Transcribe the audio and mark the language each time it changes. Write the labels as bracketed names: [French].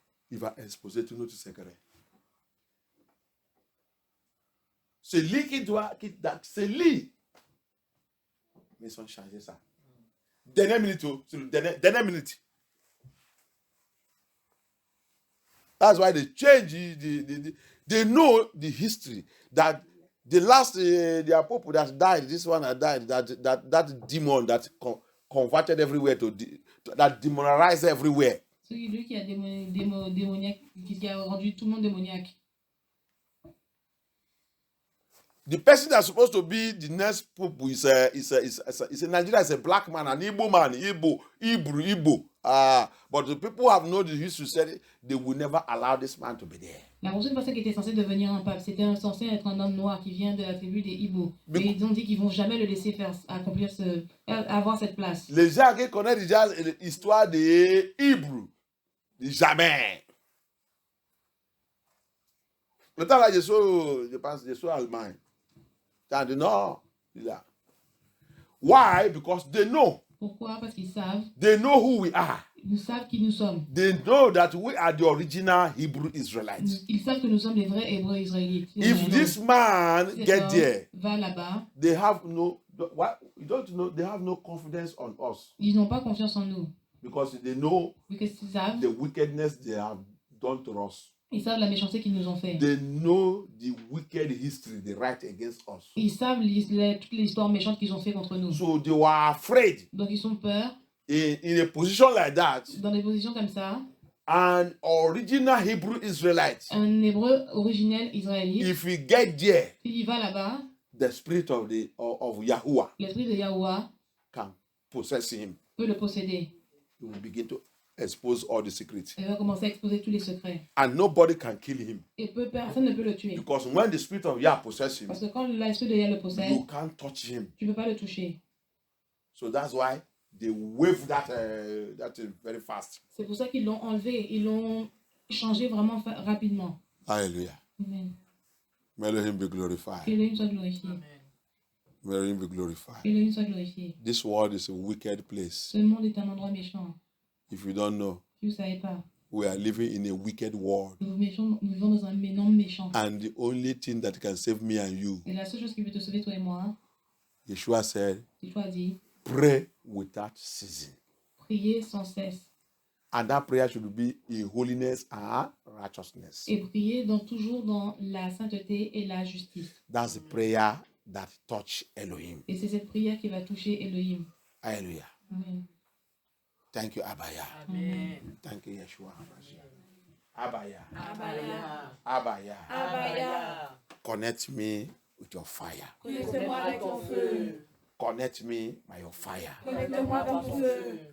[French] Il va exposer tous nos secrets. C'est lui c'est lui. Mais ils ont changé ça. Dernière minute, c'est le dernière minute. [English] That's why they change they know the history that the last their pope that died, this one that died, that demon that converted everywhere that demonized everywhere. [French] C'est lui qui a démoniaque, qui a rendu tout le monde démoniaque. [English] The person that's supposed to be the next pope is a Nigeria, is a black man, an Igbo man, Igbo. But the people have known the history said they will never allow this man to be there. [French] La prochaine personne qui était censée devenir un pape, c'était censé être un homme noir qui vient de la tribu des Igbo. Et ils ont dit qu'ils vont jamais le laisser avoir cette place. Les gens qui connaissent déjà l'histoire des Hébreux, jamais. Le temps là, je pense, je suis en Allemagne. Dans le Nord, [English] Why? Because they know. [French] Pourquoi? Parce qu'ils savent. [English] They know who we are. [French] Nous savent qui nous sommes. [English] They know that we are the original Hebrew Israelites. [French] Ils savent que nous sommes les vrais Hébreux israélites. [English] If this man [French] Cet [English] get [French] homme [English] there, [French] va là-bas, [English] they have no. Why you don't know? They have no confidence on us [French] ils n'ont pas confiance en nous. [English] because they know [French] Parce qu'ils savent, [English] the wickedness they have done to us. [French] ils savent la méchanceté qu'ils nous ont fait. [English] They know the wicked history they write against us. [French] Ils savent toute l'histoire méchante qu'ils ont fait contre nous. [English] So they were afraid [French] Donc ils ont peur. [English] in a position like that. [French] Dans des positions comme ça, [English] An original Hebrew Israelite, [French] un Hébreu originel israélite, [English] if we get there, [French] s'il va là-bas, [English] the spirit of Yahuwah [French] l'esprit de Yahuwah [English] can possess him. [French] peut le posséder. [English] He will begin to expose all the secrets. [French] Il va commencer à exposer tous les secrets. [English] And nobody can kill him. [French] Et personne ne peut le tuer. [English] Because when the spirit of Yah possesses him, [French] Parce que quand l'esprit de Yah le possède, [English] you can't touch him. [French] tu ne peux pas le toucher. [English] So that's why they wave that very fast. [French] C'est pour ça qu'ils l'ont enlevé. Ils l'ont changé vraiment rapidement. Hallelujah. Amen. [English] May Elohim be glorified. [French] Que Elohim soit glorifié. [English] May Elohim be glorified. [French] Que Elohim soit glorifié. [English] This world is a wicked place. [French] Ce monde est un endroit méchant. [English] If you don't know, [French] Si vous ne savez pas, [English] we are living in a wicked world. [French] nous vivons dans un monde méchant. [English] And the only thing that can save me and you, [French] Et la seule chose qui peut te sauver, toi et moi, [English] Yeshua said, [French] Yeshua a dit, [English] pray without ceasing. [French] priez sans cesse. [English] And that prayer should be in holiness and righteousness. [French] Et priez toujours dans la sainteté et la justice. [English] That's the prayer that touch Elohim. [French] Et c'est cette prière qui va toucher Elohim. Hallelujah. Amen. [English] Thank you, Abaya. Amen. Thank you, Yeshua. Abaya. Abaya. Abaya. Abaya. Connect me with your fire. [French] Connecte-moi avec ton feu. [English] Connect me by your fire. [French] Connecte-moi avec ton feu.